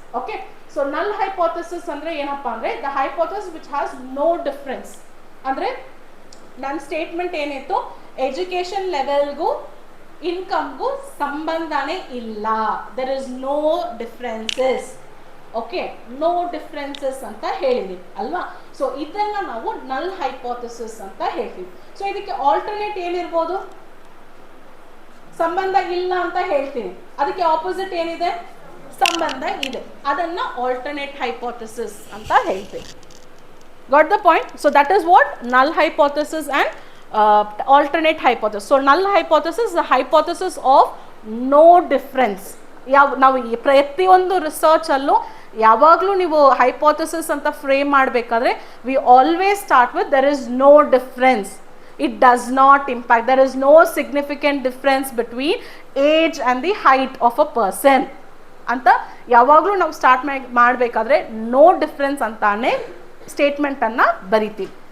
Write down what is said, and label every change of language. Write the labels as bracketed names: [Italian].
[English] Okay, so null hypothesis [Kannada] andre ಏನಪ್ಪಾ ಅಂದ್ರೆ [English] the hypothesis which has no difference. [Kannada] ಅಂದ್ರೆ ನನ್ನ ಸ್ಟೇಟ್ಮೆಂಟ್ ಏನಿತ್ತು, ಎಜುಕೇಷನ್ ಲೆವೆಲ್ಗೂ ಇನ್ಕಮ್ಗೂ ಸಂಬಂಧನೇ ಇಲ್ಲ, [English] there is no differences. [Kannada] Okay, [English] no differences [Kannada] ಅಂತ ಹೇಳಿದ್ವಿ ಅಲ್ವಾ? ಸೊ ಇದನ್ನ ನಾವು ನಲ್ ಹೈಪೋಥೆಸಿಸ್ ಅಂತ ಹೇಳ್ತೀವಿ. ಸೊ ಇದಕ್ಕೆ ಆಲ್ಟರ್ನೇಟ್ ಏನಿರ್ಬೋದು? ಸಂಬಂಧ ಇಲ್ಲ ಅಂತ ಹೇಳ್ತೀನಿ. ಅದಕ್ಕೆ ಆಪೋಸಿಟ್ ಏನಿದೆ? ಸಂಬಂಧ ಇದೆ. ಅದನ್ನ ಆಲ್ಟರ್ನೇಟ್ ಹೈಪೋಥೆಸಿಸ್ ಅಂತ ಹೇಳ್ತೀವಿ. [English] Got the point? So that is what null hypothesis and alternate hypothesis. So null hypothesis is the hypothesis of no difference. [Kannada] ನಾವು ಈ ಪ್ರತಿಯೊಂದು ರಿಸರ್ಚಲ್ಲೂ ಯಾವಾಗಲೂ ನೀವು ಹೈಪೋಥೆಸಿಸ್ ಅಂತ ಫ್ರೇಮ್ ಮಾಡಬೇಕಾದ್ರೆ [English] we always start with there is no difference, it does not impact, there is no significant difference between age and the height of a person [Kannada] ಅಂತ ಯಾವಾಗಲೂ ನಾವು ಸ್ಟಾರ್ಟ್ ಮಾಡಬೇಕಾದ್ರೆ ನೋ ಡಿಫ್ರೆನ್ಸ್ ಅಂತಾನೆ ಸ್ಟೇಟ್ಮೆಂಟನ್ನು ಬರಿತೀವಿ.